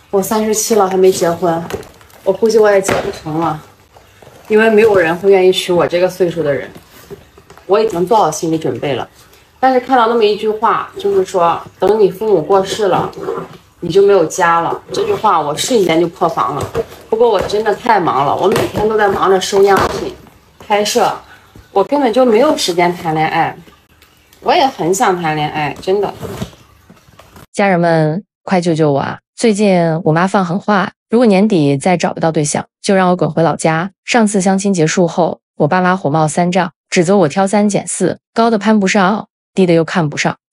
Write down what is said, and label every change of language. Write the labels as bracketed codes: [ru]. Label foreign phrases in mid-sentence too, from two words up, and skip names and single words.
[zh] 我37了還沒結婚，我估計我也結不成了，因為沒有人會願意娶我這個歲數的人。我已經做好心理準備了，但是看到那麼一句話，就是說等你父母過世了，你就沒有家了。這句話我瞬間就破防了。不過我真的太忙了，我每天都在忙着收样品、拍攝，我根本就没有時間談戀愛。我也很想談戀愛，真的。家人們，快救救我啊！最近我媽放狠話，如果年底再找不到对象，就讓我滚回老家。上次相親結束後，我爸媽火冒三丈，指責我挑三揀四，高的攀不上，低的又看不上。